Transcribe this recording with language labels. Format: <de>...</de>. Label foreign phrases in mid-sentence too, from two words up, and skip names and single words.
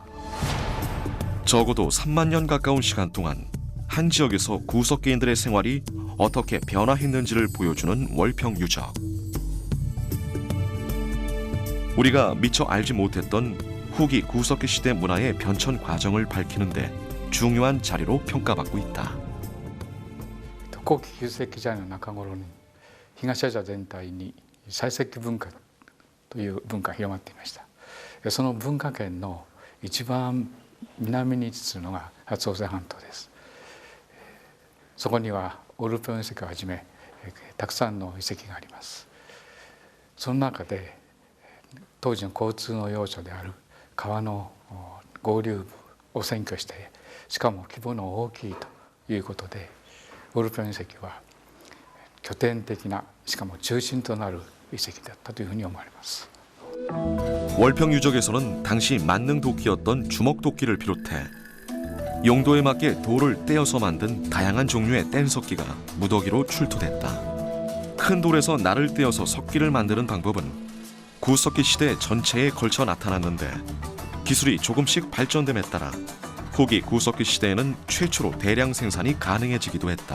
<ko>적어도 3만 년 가까운 시간 동안 한 지역에서 구석기인들의 생활이 어떻게 변화했는지를 보여주는 월평 유적. 우리가 미처 알지 못했던 후기 구석기 시대 문화의 변천 과정을 밝히는데 중요한 자리로 평가받고 있다.</ko> <ja>後期旧石器時代の中頃に東アジア全体に採石文化という文化が広まっていました。その文化圏の一番南に位置するのが朝鮮半島です。そこにはオルピョン遺跡をはじめたくさんの遺跡があります。その中で当時の交通の要所である川の合流部を占拠してしかも規模の大きいということでオルピョン遺跡は拠点的なしかも中心となる遺跡だったというふうに思われます。</ja> <ko>월평 유적에서는 당시 만능 도끼였던 주먹 도끼를 비롯해 용도에 맞게 돌을 떼어서 만든 다양한 종류의 뗀석기가 무더기로 출토됐다. 큰 돌에서 날을 떼어서 석기를 만드는 방법은 구석기 시대 전체에 걸쳐 나타났는데 기술이 조금씩 발전됨에 따라 후기 구석기 시대에는 최초로 대량 생산이 가능해지기도 했다.</ko>